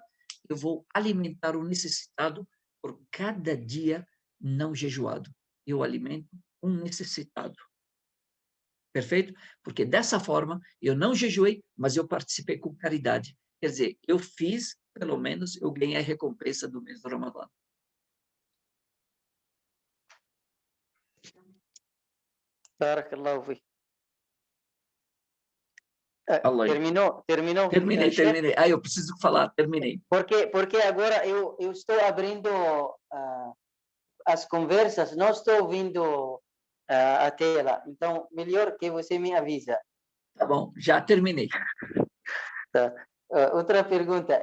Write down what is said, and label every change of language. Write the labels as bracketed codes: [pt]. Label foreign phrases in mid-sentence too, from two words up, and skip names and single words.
[pt] Eu vou alimentar o necessitado por cada dia não jejuado. Eu alimento um necessitado. Perfeito? Porque dessa forma eu não jejuei, mas eu participei com caridade. Quer dizer, eu fiz, pelo menos, eu ganhei a recompensa do mês do Ramadã. [ar] بارك الله فيك. [pt] Allah. Terminou? Terminei. Eu preciso falar, terminei. Porque agora eu estou abrindo as conversas, não estou ouvindo a tela. Então, melhor que você me avisa. Tá bom, já terminei. Tá. Outra pergunta.